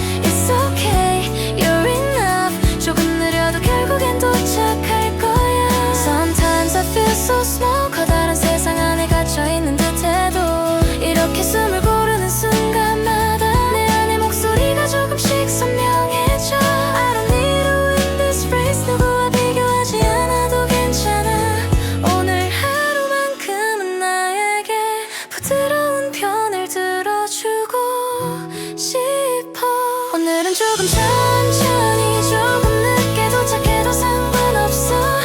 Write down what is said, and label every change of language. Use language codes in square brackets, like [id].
[en] It's okay, you're enough. [ko] 조금 느려도 결국엔 도착할 거야. [en] Sometimes I feel so small. [ko] 커다란 세상 안에 갇혀있는 듯해도 이렇게 숨을 고르는 순간마다 내 안의 목소리가 조금씩 선명해져. [en] I don't need to win this race. [ko] 누구와 비교하지 않아도 괜찮아. 오늘 하루만큼은 나에게 부드러운 편을 들어주고 싶어. 오늘은 조금 천천히 조금 늦게 도착해도 상관없어.